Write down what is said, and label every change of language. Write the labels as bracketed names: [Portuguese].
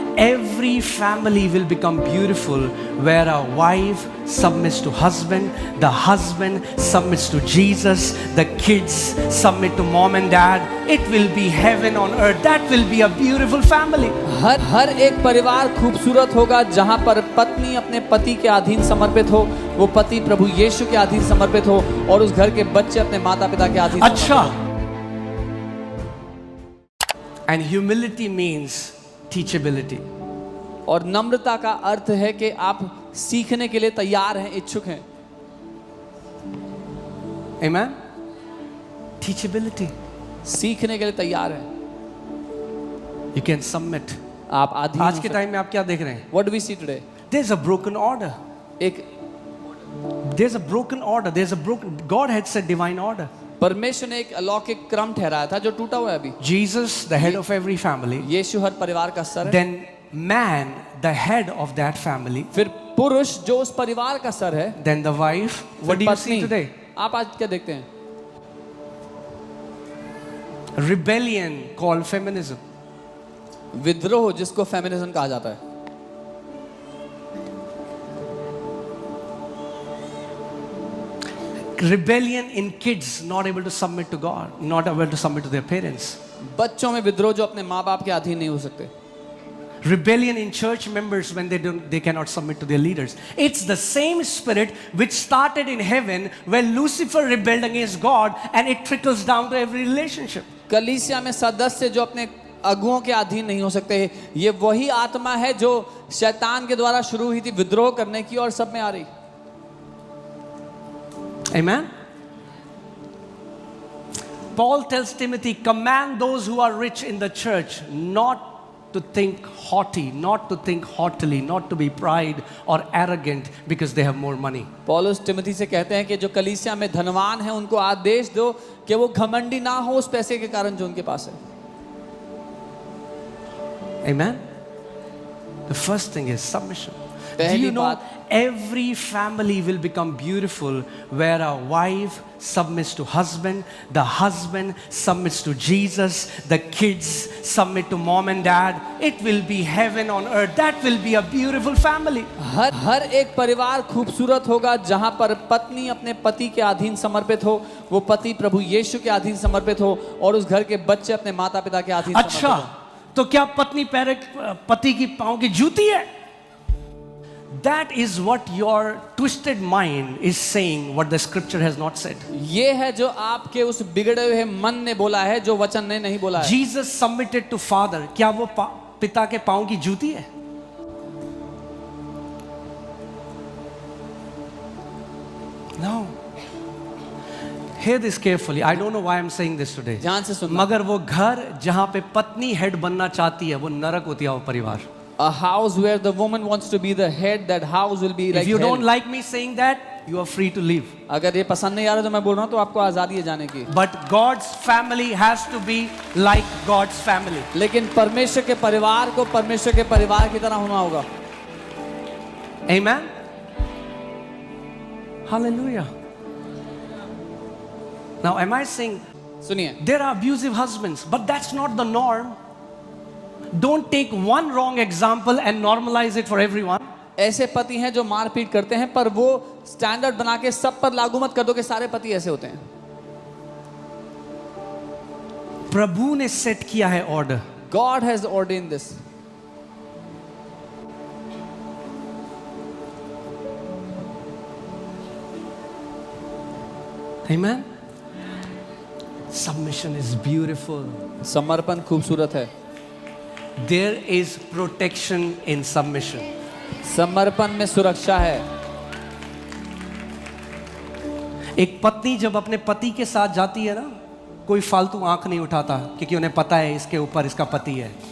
[English] every family will become beautiful where a wife submits to husband, the husband submits to Jesus, the kids submit to mom and dad. It will be heaven on earth. That will be a beautiful family. [Hindi] हर एक परिवार खूबसूरत होगा जहां पर पत्नी अपने पति के अधीन समर्पित हो, वो पति प्रभु यीशु के अधीन समर्पित हो, और उस घर के बच्चे अपने माता पिता के अधीन। [English] अच्छा, and humility means teachability. [Hindi] और नम्रता का अर्थ है कि आप सीखने के लिए तैयार हैं, इच्छुक हैं। [English] Amen. Teachability. [Hindi] सीखने के लिए तैयार हैं। [English] You can submit. [Hindi] आप अधीन। आज के टाइम में आप क्या देख रहे हैं? [English] What do we see today? There's a broken order. There's a broken order. There's a broken. God had said divine order. [Hindi] परमेश्वर ने एक अलौकिक क्रम ठहराया था जो टूटा हुआ है अभी। [English] Jesus, the head of every family. [Hindi] यीशु हर परिवार का सर है। [English] Then man, the head of that family. [Hindi] फिर पुरुष जो उस परिवार का सर है। [English] Then the wife. What do you see today? [Hindi] आप आज क्या देखते हैं? [English] Rebellion called feminism. [Hindi] विद्रोह जिसको फेमिनिज्म कहा जाता है। [English] Rebellion in kids not able to submit to God, not able to submit to their parents. बच्चों में विद्रोह जो अपने माँ बाप के अधीन नहीं हो सकते। Rebellion in church members when they cannot submit to their leaders. It's the same spirit which started in heaven when Lucifer rebelled against God, and it trickles down to every relationship. [Hindi] कलीसिया में सदस्य जो अपने अगुओं के अधीन नहीं हो सकते, ये वही आत्मा है जो शैतान के द्वारा शुरू हुई थी विद्रोह करने की, और सब में आ रही। [English] Amen. Paul tells Timothy, command those who are rich in the church not to think haughty, not to think haughtily, not to be pride or arrogant because they have more money. [Hindi] पौलुस तिमोथी से कहते हैं कि जो कलीसिया में धनवान है उनको आदेश दो कि वो घमंडी ना हो उस पैसे के कारण जो उनके पास है। [English] Amen. The first thing is submission. Do [Hindi] पहली [English] you know [Hindi] बात, [English] every family will become beautiful where a wife submits to husband, the husband submits to Jesus, the kids submit to mom and dad. It will be heaven on earth. That will be a beautiful family. [Hindi] हर एक परिवार खूबसूरत होगा जहां पर पत्नी अपने पति के अधीन समर्पित हो, वो पति प्रभु यीशु के अधीन समर्पित हो, और उस घर के बच्चे अपने माता पिता के अधीन समर्पित हो। अच्छा, तो क्या पत्नी पति की पांव की जूती है? [English] That is what your twisted mind is saying, what the scripture has not said. [Hindi] ये है जो आपके उस बिगड़े हुए मन ने बोला है, जो वचन ने नहीं बोला है। [English] Jesus submitted to father. [Hindi] क्या वो पिता के पांव की जूती है? [English] No. Hear this carefully. I don't know why I'm saying this today. [Hindi] ध्यान से सुनना। मगर वो घर जहां पे पत्नी हेड बनना चाहती है, वो नरक होती है वो परिवार। [English] A house where the woman wants to be the head, that house will be like If you hell. don't like me saying that, you are free to leave. [Hindi] अगर ये पसंद नहीं आ रहा तो मैं बोल रहा हूँ तो आपको आजादी है जाने की। [English] But God's family has to be like God's family. [Hindi] लेकिन परमेश्वर के परिवार को परमेश्वर के परिवार की तरह होना होगा। [English] Amen. Hallelujah. Now, am I saying [Hindi] सुनिए, [English] there are abusive husbands, but that's not the norm. Don't take one wrong example and normalize it for everyone. [Hindi] ऐसे पति हैं जो मारपीट करते हैं, पर वो स्टैंडर्ड बना के सब पर लागू मत कर दो कि सारे पति ऐसे होते हैं। प्रभु ने सेट किया है order. [English] God has ordained this. Amen. Submission is beautiful. [Hindi] समर्पण खूबसूरत है। [English] There is protection in submission. [Hindi] समर्पण में सुरक्षा है। एक पत्नी जब अपने पति के साथ जाती है ना, कोई फालतू आंख नहीं उठाता, क्योंकि उन्हें पता है इसके ऊपर इसका पति है।